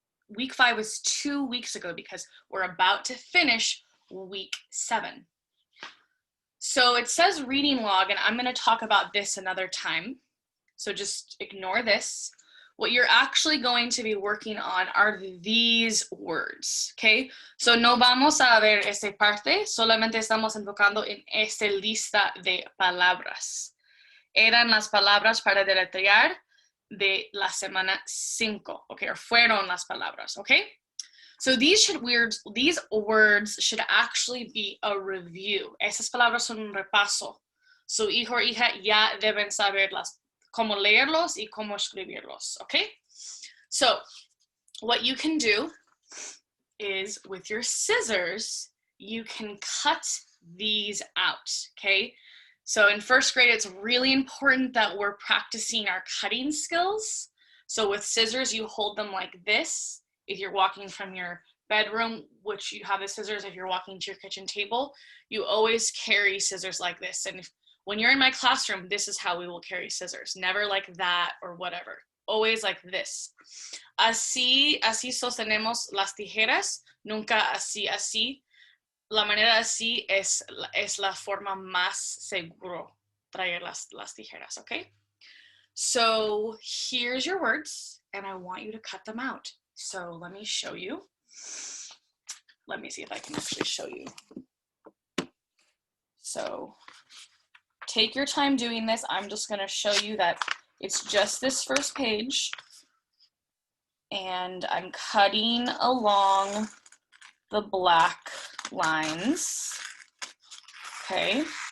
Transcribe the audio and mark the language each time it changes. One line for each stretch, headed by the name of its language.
English: Week 5 was 2 weeks ago because we're about to finish week 7. So it says reading log, and I'm going to talk about this another time. So just ignore this. What you're actually going to be working on are these words, okay?
Spanish: So no vamos a ver esta parte, solamente estamos enfocando en esta lista de palabras. Eran las palabras para deletrear de la semana 5, okay, or fueron las palabras, okay?
English: So these words should actually be a review.
Spanish: Esas palabras son un repaso. So hijo o hija ya deben saber cómo leerlos y cómo escribirlos, okay?
English: So what you can do is with your scissors, you can cut these out, okay? So in first grade, it's really important that we're practicing our cutting skills. So with scissors, you hold them like this. If you're walking from your bedroom, which you have the scissors, if you're walking to your kitchen table, you always carry scissors like this. And when you're in my classroom, this is how we will carry scissors. Never like that or whatever. Always like this.
Spanish: Así sostenemos las tijeras, nunca así. La manera así es la forma más seguro traer las tijeras, okay?
English: So here's your words, and I want you to cut them out. So let me show you. Let me see if I can actually show you. So take your time doing this. I'm just going to show you that it's just this first page, and I'm cutting along the black lines, okay?